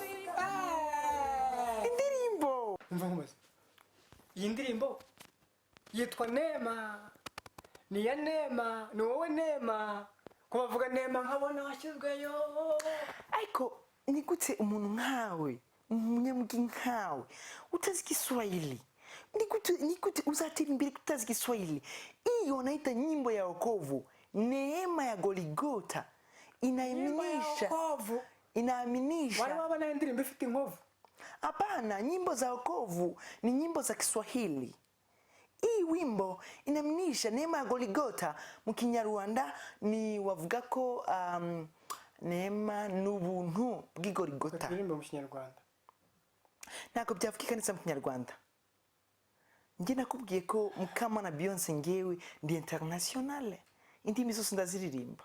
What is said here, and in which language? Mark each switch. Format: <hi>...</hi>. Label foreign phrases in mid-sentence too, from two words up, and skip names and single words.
<rw>indirimbo umva nkumaze iyi ndirimbo yitwa Neema ni ya Neema ni wowe Neema ko bavuga Neema nkabona washyizweyo Ariko ni gute umuntu nkawe umunyamugi nkawe utazi Kiswahili ni gute uzatira imbere kutazi Kiswahili</rw> <sw>iyo wanaita nyimbo ya wokovu Neema ya Goligota inaaminisha wale wabana</sw> <rw>indirimbo ifite inkovu</rw> <sw>hapana nyimbo za wokovu ni nyimbo za Kiswahili hii wimbo inaaminisha Neema ya Goligota</sw> <rw>mu Kinyarwanda ni wavuga ko neema n'ubuntu bw'Goligota indirimbo mu Kinyarwanda nako byavukikanitse mu Kinyarwanda nge nakubwiye ko Mukamana Beyonce ngewe ndi international indimi zose ndaziririmba</rw>